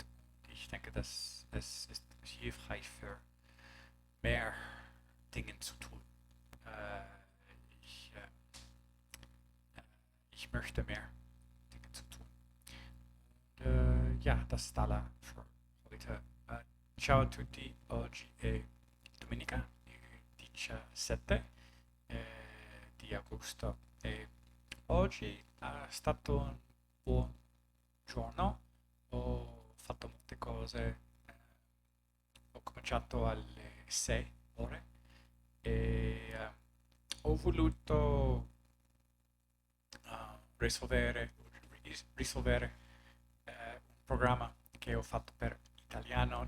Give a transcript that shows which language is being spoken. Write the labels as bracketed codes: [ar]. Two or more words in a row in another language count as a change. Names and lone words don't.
[de] Ich denke, dass es ist hilfreich für mehr Dinge zu tun. Äh, ich, äh, ich möchte mehr Dinge zu tun. Ja, das ist alles für heute. [it] Ciao a tutti, oggi è domenica 17 di agosto e oggi è stato un buon giorno, ho fatto molte cose, ho cominciato alle 6 ore e ho voluto risolvere un programma che ho fatto per italiano.